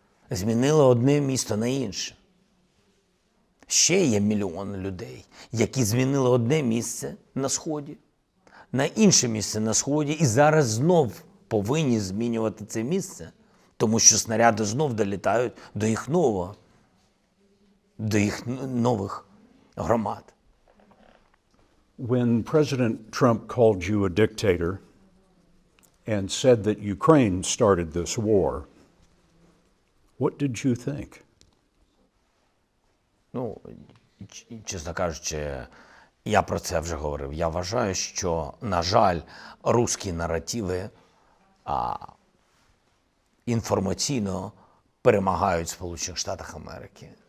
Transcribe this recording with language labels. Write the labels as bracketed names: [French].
[Ukrainian] Змінили одне місто на інше. Ще є мільйон людей, які змінили одне місце на Сході, на інше місце на Сході, і зараз знов повинні змінювати це місце, тому що снаряди знов долітають до їх нових громад. [English] When President Trump called you a dictator and said that Ukraine started this war, what did you think? [Ukrainian] Ну, чесно кажучи, я про це вже говорив. Я вважаю, що, на жаль, русські наративи інформаційно перемагають в Сполучених Штатах Америки.